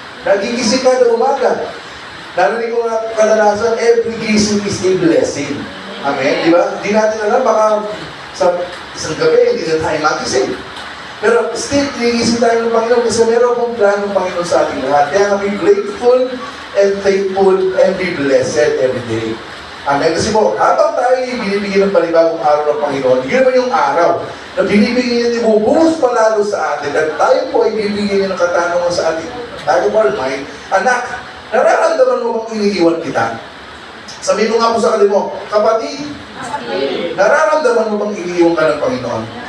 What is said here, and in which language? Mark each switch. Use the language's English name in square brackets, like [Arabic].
[Filipino] Nagigising ka na umaga. Narinig ko nga kadalasan, [English] every gising is a blessing. [Filipino] Amen? Di ba? Di natin alam, baka sa isang gabi, hindi na tayo magising. Pero still, nagigising tayo ng Panginoon kasi meron pong plano ng Panginoon sa ating lahat. [English] Kaya be grateful and thankful and be blessed every day. Amen? [Filipino] Kasi po, habang tayo binibigyan ng panibagong araw ng Panginoon, yun naman yung araw na binibigyan niya, ibubuhos palalo sa atin at tayo po ay bibigyan niya ng katanungan sa ating tayo mind, anak, nararamdaman mo bang iniiwan kita? Sabihin mo nga po sa kanila mo, kapatid, nararamdaman mo bang iniiwan ka ng Panginoon?